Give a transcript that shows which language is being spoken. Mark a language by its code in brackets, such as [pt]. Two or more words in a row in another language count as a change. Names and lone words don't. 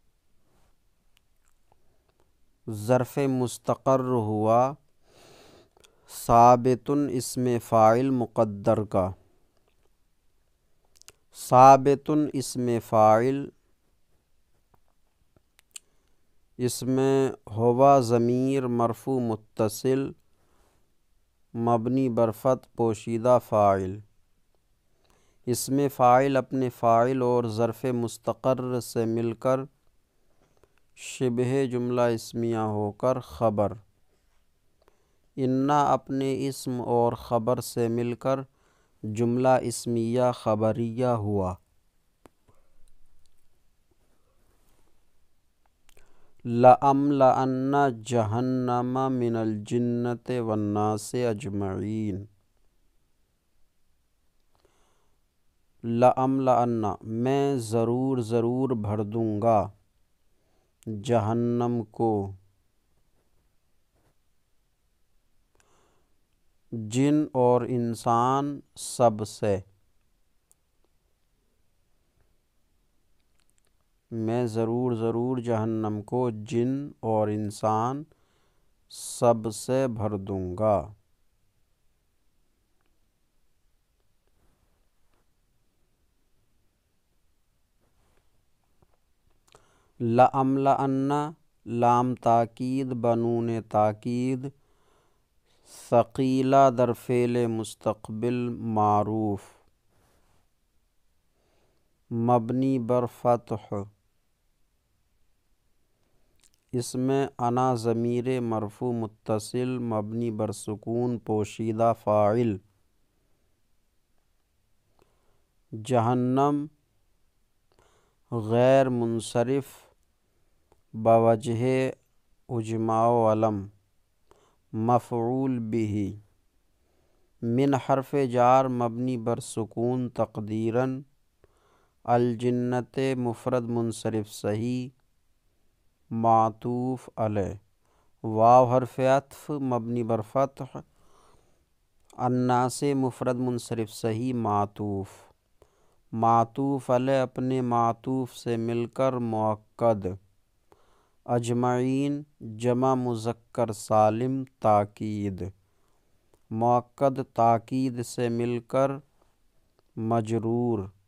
[ur] ظرف مستقر ہوا، ثابت اسم فاعل مقدر کا، ثابت اسم فاعل، اس میں ہوا ضمیر مرفوع متصل مبنی بر فتح پوشیدہ فاعل، اسم فاعل اپنے فاعل اور ظرف مستقر سے مل کر شبہ جملہ اسمیہ ہو کر خبر، انا اپنے اسم اور خبر سے مل کر جملہ اسمیہ خبریہ ہوا۔ [ar] لَأَمْلَأَنَّ جَهَنَّمَ مِنَ الْجِنَّةِ وَالنَّاسِ أَجْمَعِينَ، لَأَمْلَأَنَّ [ur] میں ضرور بھر دوں گا، جہنم کو، جن اور انسان سب سے، میں ضرور جہنم کو جن اور انسان سب سے بھر دوں گا۔ لَأَمْلَأَنَّ لام تاکید بنون تاکید ثقیلہ در فعل مستقبل معروف مبنی بر فتح، اس میں انا ضمیر مرفوع متصل مبنی بر سکون پوشیدہ فاعل، جہنم غیر منصرف بوجہ اجماع و علم مفعول بہ، من حرف جار مبنی بر سکون تقدیراً الجنت مفرد منصرف صحیح معطوف علیہ، واو حرف عطف مبنی بر فتح انا سے مفرد منصرف صحیح معطوف، معطوف علیہ اپنے معطوف سے مل کر مؤکد، اجمعین جمع مذکر سالم تاکید، مؤکد تاکید سے مل کر مجرور،